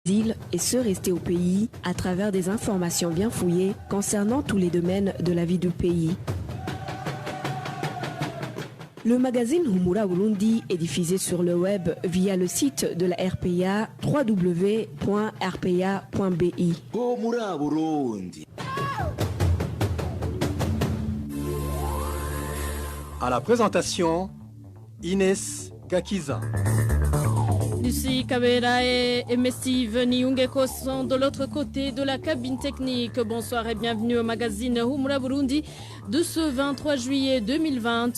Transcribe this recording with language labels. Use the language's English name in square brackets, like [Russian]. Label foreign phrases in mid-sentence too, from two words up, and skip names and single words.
[French] d'île et ceux restés au pays à travers des informations bien fouillées concernant tous les domaines de la vie du pays. Le magazine Humura Burundi est diffusé sur le web via le site de la RPA www.rpa.bi. Humura Burundi. À la présentation, Inès Gakiza. Lucie Kabera et Steve Niungeko sont de l'autre côté de la cabine technique. Bonsoir et bienvenue au magazine Humura Burundi de ce 23 juillet 2020.